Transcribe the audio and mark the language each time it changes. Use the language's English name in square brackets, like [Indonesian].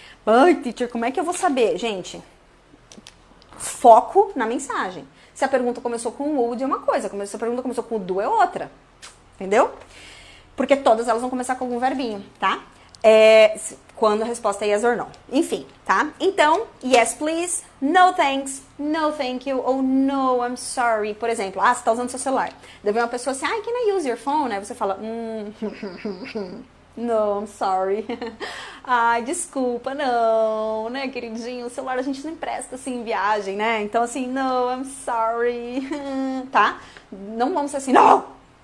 [Portuguese] Ai, teacher, como é que eu vou saber? Gente, foco na mensagem. Se a pergunta começou com would é uma coisa, se a pergunta começou com do é outra, entendeu? Porque todas elas vão começar com algum verbinho, tá? Quando a resposta é [English] yes or no. [Portuguese] Enfim, tá? [English] Então, yes, please, no thanks, no thank you, ou no, I'm sorry. [Portuguese] Por exemplo, você tá usando seu celular. Deve uma pessoa assim, [English] can I use your phone? [Portuguese] Aí você fala, [English] no, I'm sorry. [Portuguese] Ai, desculpa, não, né, queridinho? O celular a gente não empresta assim em viagem, né? Então, assim, [English] no, I'm sorry. [Portuguese] Tá? Não vamos ser assim, não!